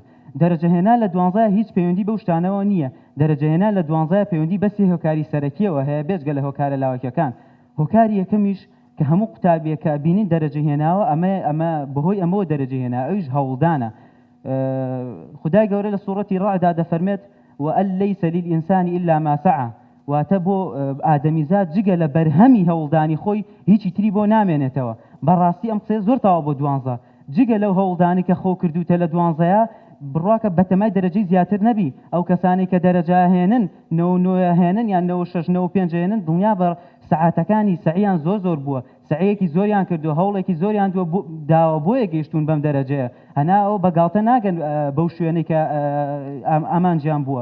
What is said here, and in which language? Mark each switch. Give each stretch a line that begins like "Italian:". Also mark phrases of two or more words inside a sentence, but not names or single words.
Central Kurdish: دەرەجەهێنا لە 12 هیچ پەیوەندی بەو شتانەوە نییە. دەرەجەهێنا لە 12 پەیوەندی بەسی هۆکاری سەرەکیەوە هەیە بێجگە لە هۆکارە لاوەکیەکان. هۆکاری یەکەمیش کە هەموو قوتابیەکە بینین دەرەجەهێناوە ئەمە بەهۆی ئەمەوە دەرەجەهێنا ئەویش هەوڵدانە. خدای گەورە لە سوورەتی ڕەعدا دەفەرمێت
Arabic: وأن ليس للإنسان إلا ما سعى
Central Kurdish: واتە بۆ ئادەمیزاد جگە لە بەرهەمی هەوڵدانی خۆی هیچی تری بۆ نامێنێتەوە. بەڕاستی ئەم قسەیە زۆر تاوا بۆ 12 جگە لەو هەوڵدانی کە خۆ کردوتە لە 12 بڕواکە بەتەمای دەرەجەی زیاتر نەبی. ئەو کەسانی کە دەرەجا هێنن 99 هێنن یان 96 95 هێنن دڵنیا بە سەعاتەکانی سەعیان زۆر بووە سەعیەکی زۆریان کردو هەوڵێکی زۆریان داوە بۆیە گەیشتون بەم دەرەجەیە هەنا ئەو بەگاڵتە ناگەن بەو شوێنەی کە ئامانجیان بووە.